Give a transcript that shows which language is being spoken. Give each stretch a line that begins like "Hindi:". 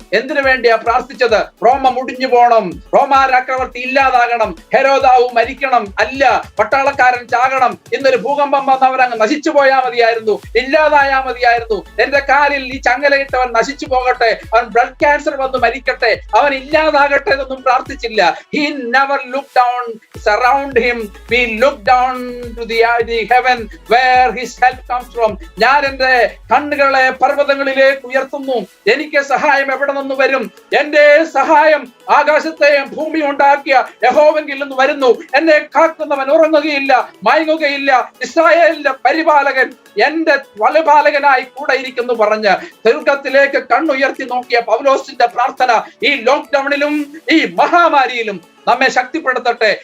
Malayalam: എന്തിനു വേണ്ടിയാ പ്രാർത്ഥിച്ചത്? റോമ മുടിഞ്ഞു പോണം, റോമാചക്രവർത്തി ഇല്ലാതാകണം, ഹെരോദാവ് മരിക്കണം, അല്ല പട്ടാളക്കാരൻ ചാകണം. ഇന്നൊരു ഭൂകമ്പം വന്നവരങ്ങ് നശിച്ചു പോയാൽ മതിയായിരുന്നു, ഇല്ലാതായാൽ മതിയായിരുന്നു. എന്റെ കാലിൽ ഈ ചങ്ങലയിട്ടവൻ നശിച്ചു പോകട്ടെ, അവൻ ബ്ലഡ് ക്യാൻസർ വന്ന് മരിക്കട്ടെ, അവൻ ഇല്ലാതാകട്ടെ എന്നൊന്നും പ്രാർത്ഥിച്ചില്ല.
English: He never looked down around him. We look down to the heaven where his help comes from.
Malayalam: ഞാൻ എന്റെ കണ്ണുകളെ പർവ്വതങ്ങളിലേക്ക് ഉയർത്തുന്നു. എനിക്ക് സഹായം എവിടെ നിന്ന് വരും? എന്റെ സഹായം ആകാശത്തെയും ഭൂമി ഉണ്ടാക്കിയ യഹോവങ്കിൽ നിന്ന് വരുന്നു. എന്നെ കാക്കുന്നവൻ ഉറങ്ങുകയില്ല, മയങ്ങുകയില്ല. ഇസ്രായേലിന്റെ പരിപാലകൻ എന്റെ വലപാലകനായി കൂടെ ഇരിക്കുന്നു പറഞ്ഞ് സ്വർഗ്ഗത്തിലേക്ക് കണ്ണുയർത്തി നോക്കിയ പൗലോസിന്റെ പ്രാർത്ഥന ഈ ലോക്ക്ഡൌണിലും ഈ മഹാമാരിയിലും നമ്മെ ശക്തിപ്പെടുത്തട്ടെ.